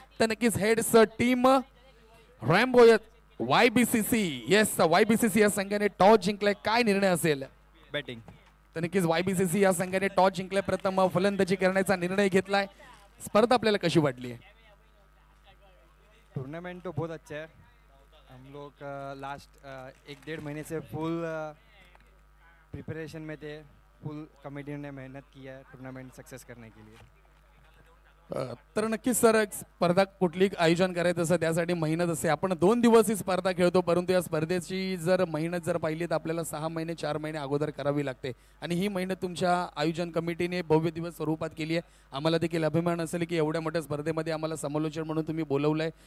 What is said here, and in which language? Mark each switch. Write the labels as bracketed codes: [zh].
[mr] तर नक्कीच heads team Rambo YBCC. Yes, YBCC या संघाने टॉस जिंकलाय. काय निर्णय असेल? बॅटिंग. तर नक्कीच YBCC या संघाने टॉस जिंकलाय, प्रथम फलंदाजी करण्याचा निर्णय घेतलाय. स्पर्धा आपल्याला कशी वाटली? [hi] टूर्नामेंट तो बहुत अच्छा है. हम लोग लास्ट 1-1.5 महीने से फुल प्रिपरेशन में थे. फुल कमेटी ने मेहनत की है टूर्नामेंट सक्सेस करने के लिए. [mr] तर नक्कीच सर स्पर्धा कुठली आयोजन करायचं असं त्यासाठी मेहनत असते. आपण 2 दिवस ही स्पर्धा खेळतो, परंतु या स्पर्धेची जर मेहनत जर पाहिली तर आपल्याला 6 महिने 4 महिने अगोदर करावी लागते आणि ही मेहनत तुमच्या आयोजन कमिटीने भव्य दिवस स्वरूपात केली आहे. आम्हाला देखील अभिमान असेल की एवढ्या मोठ्या स्पर्धेमध्ये आम्हाला समालोचन म्हणून तुम्ही बोलवलं आहे.